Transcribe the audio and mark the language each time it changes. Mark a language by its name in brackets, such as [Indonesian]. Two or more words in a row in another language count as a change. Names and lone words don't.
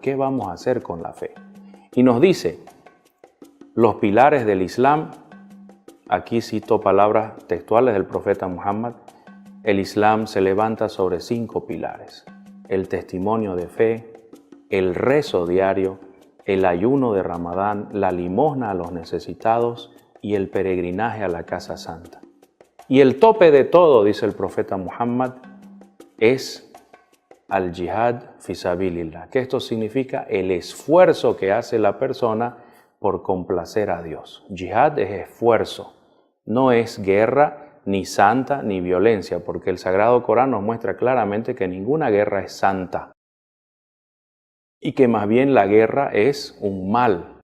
[Spanish] ¿Qué vamos a hacer con la fe? Y nos dice los pilares del Islam, aquí cito palabras textuales del profeta Muhammad, el Islam se levanta sobre 5 pilares: el testimonio de fe, el rezo diario, el ayuno de Ramadán, la limosna a los necesitados y el peregrinaje a la Casa Santa. Y el tope de todo, dice el profeta Muhammad, es [Arabic] الجهاد في سبيل الله, [Spanish] que esto significa el esfuerzo que hace la persona por complacer a Dios. Jihad es esfuerzo, no es guerra, ni santa, ni violencia, porque el Sagrado Corán nos muestra claramente que ninguna guerra es santa y que más bien la guerra es un mal.